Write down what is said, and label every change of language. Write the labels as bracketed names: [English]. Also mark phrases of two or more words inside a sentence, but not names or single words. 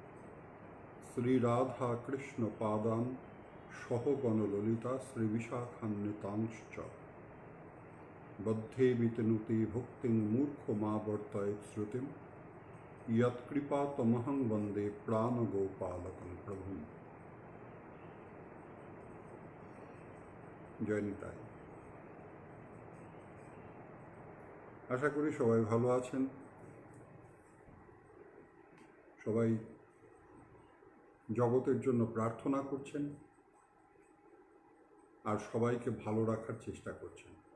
[Sanskrit] श्रीराधाकृष्णपादान् सहगणललिता श्रीविशाखान्वितांश्च बद्धे वितनुते भुक्तिं मूर्खमावर्तयेत् श्रुतिं यत्कृपातमहं वन्दे प्राणगोपालकं प्रभुं। [Bangla] জয় নিতাই। আশা করি সবাই ভালো আছেন, সবাই জগতের জন্য প্রার্থনা করছেন আর সবাইকে ভালো রাখার চেষ্টা করছেন।